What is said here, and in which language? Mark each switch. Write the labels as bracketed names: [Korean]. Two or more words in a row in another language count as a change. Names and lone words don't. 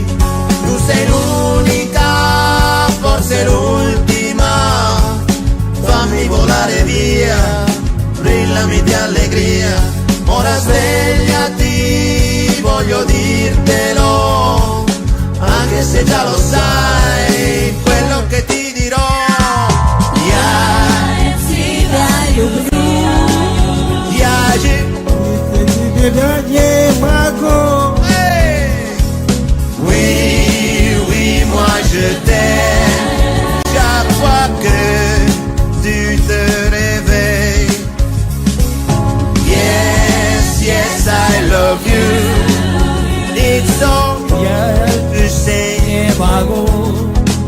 [Italian] Tu sei l'unica, forse l'ultima, fammi volare via, brillami di allegria. Ora svegliati, voglio dirtelo, anche se già lo sai, quello che ti dirò. [French] Oui, moi je t'aime, chaque fois que tu te réveilles. [English] Yes, I love you, it's all [French] tu sais.